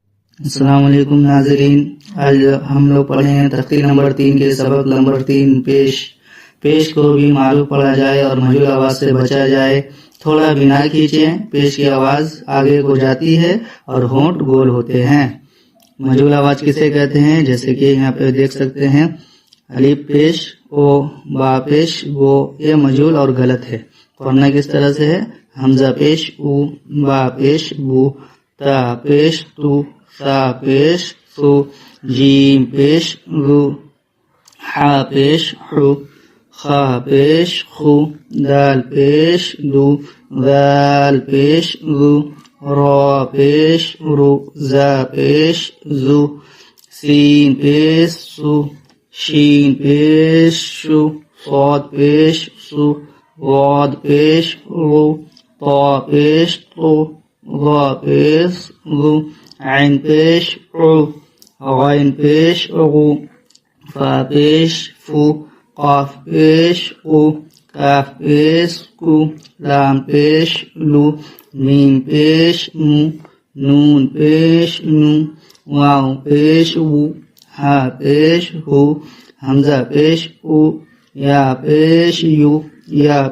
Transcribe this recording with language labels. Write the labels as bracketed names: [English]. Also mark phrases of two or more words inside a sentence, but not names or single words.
[Urdu] السلام علیکم ناظرین، آج ہم لوگ پڑھے ہیں تختی نمبر 3 کے سبق نمبر 3 پیش کو بھی معروف پڑھا جائے اور مجھول آواز سے بچا جائے۔ تھوڑا بنا کھینچیں، پیش کی آواز آگے کو جاتی ہے اور ہونٹ گول ہوتے ہیں۔ مجھول آواز کسے کہتے ہیں؟ جیسے کہ یہاں پہ دیکھ سکتے ہیں، الف پیش او، با پیش گو، یہ مجھول اور غلط ہے۔ پڑھنا کس طرح سے ہے؟ حمزہ پیش او، با پیش بو، تا پیش تو، سا پیش سو، جیم پیش رو، حا پیش حو، خا پیش خو، دال پیش دو، ذال پیش ذو، را پیش رو، زا پیش زو، سین پیش سو، شین پیش شو، صاد پیش سو، واد پیش رو، طا پیش تو، ظا پیش ظو، عین پیش عو، غین پیش غو، فا پیش فو، قاف پیش قو، کاف پیش کو، لام پیش لو، میم پیش مو، نون پیش نو، واو پیش وو، ہا پیش ہو، حمزہ پیش او، یا پیش یو، یا پیش یو۔